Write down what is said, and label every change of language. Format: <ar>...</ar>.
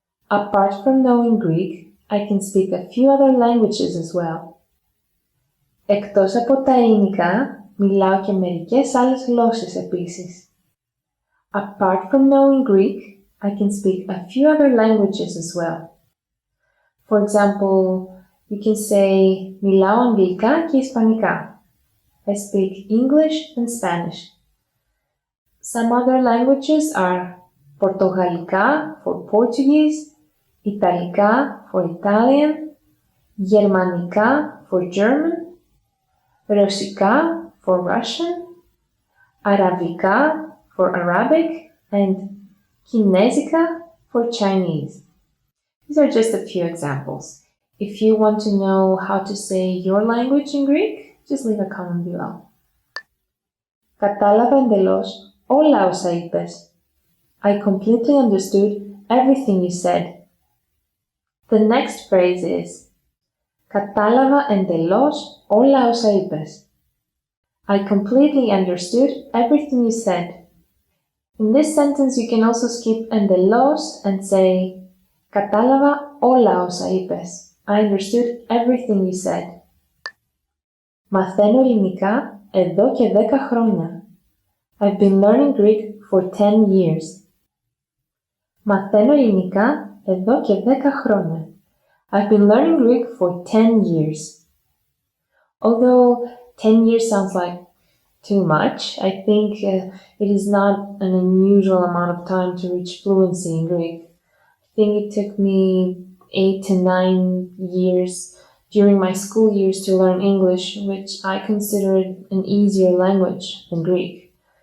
<en>Apart from knowing Greek, I can speak a few other languages as well.</en> <el>Εκτός από τα ελληνικά, μιλάω και μερικές άλλες γλώσσες επίσης.</el> <en>Apart from knowing Greek, I can speak a few other languages as well. For example, you can say</en> <el>μιλάω αγγλικά και ισπανικά.</el> <en>I speak English and Spanish. Some other languages are Πορτογαλικά for Portuguese, Ιταλικά for Italian, Γερμανικά for for German, Russika for Russian, Arabica for Arabic, and Kinesica for Chinese. These are just a few examples. If you want to know how to say your language in Greek, just leave a comment below.</en> <el>Κατάλαβα εντελώς όλα όσα είπες.</el> <en>I completely understood everything you said. The next phrase is</en> <el>Κατάλαβα εντελώς όλα όσα είπες.</el> <en>I completely understood everything you said. In this sentence, you can also skip εντελώς and say</en> <el>Κατάλαβα όλα όσα είπες.</el> <en>I understood everything you said.</en> <el>Μαθαίνω ελληνικά εδώ και 10 χρόνια.</el> <en>I've been learning Greek for 10 years.</en> <el>Μαθαίνω ελληνικά εδώ και 10 χρόνια.</el> <en>I've been learning Greek for 10 years. Although 10 years sounds like too much, I think it is not an unusual amount of time to reach fluency in Greek. I think it took me 8 to 9 years during my school years to learn English, which I considered an easier language than Greek.</en>